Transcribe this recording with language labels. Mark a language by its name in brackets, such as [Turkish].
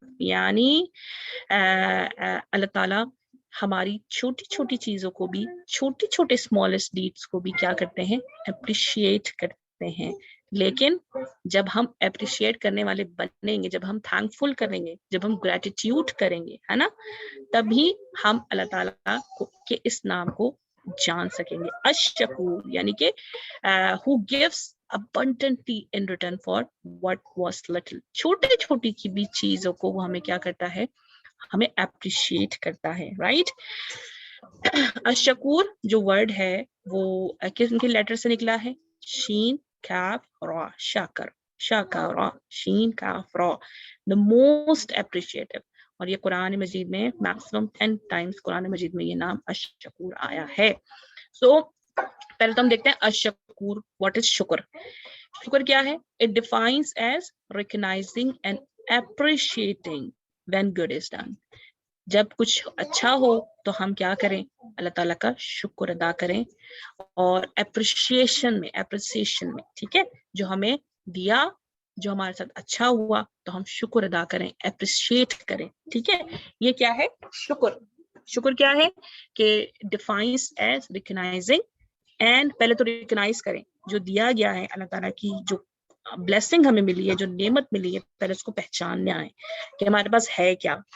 [Urdu] یعنی اللہ تعالیٰ ہماری چھوٹی چھوٹی چیزوں کو بھی، چھوٹی چھوٹے اسمالسٹ ڈیڈس کو بھی کیا کرتے ہیں؟ اپریشیٹ کرتے ہیں. لیکن جب ہم اپریشیٹ کرنے والے بنیں گے، جب ہم تھینکفل کریں گے، جب ہم گریٹیٹیوڈ کریں گے، ہے نا، تبھی ہم اللہ تعالیٰ کے اس نام کو جان سکیں گے. الشکور یعنی کہ [English] who gives abundantly in return for what was little. [Urdu] چھوٹی چھوٹی کی بھی چیزوں کو وہ ہمیں کیا کرتا ہے؟ ہمیں اپریشیٹ کرتا ہے. رائٹ. الشکور جو ورڈ ہے وہ کن کے لیٹر سے نکلا ہے؟ شین کاف را. شاکر، شاکرا، شین کاف را. [English] the most appreciative. [Urdu] اور یہ قرآن مجید میں میکسیمم 10 ٹائمز قرآن مجید میں یہ نام الشکور آیا ہے. سو پہلے تو ہم دیکھتے ہیں الشکور. [English] What is شکر؟ [Urdu] شکر کیا ہے؟ [English] it defines as recognizing and appreciating when good is done. [Urdu] جب کچھ اچھا ہو تو ہم کیا کریں؟ اللہ تعالیٰ کا شکر ادا کریں. اور اپریشیشن میں، ٹھیک ہے، جو ہمیں دیا، جو ہمارے ساتھ اچھا ہوا تو ہم شکر ادا کریں، اپریشیٹ کریں. ٹھیک ہے، یہ کیا ہے؟ شکر. شکر کیا ہے کہ [English] defines as recognizing and, [Urdu] پہلے تو ریکگنائز کریں جو دیا گیا ہے، اللہ تعالیٰ کی جو بلیسنگ ہمیں ملی ہے، جو نعمت ملی ہے، پہلے اس کو پہچاننے آئے کہ ہمارے پاس ہے کیا.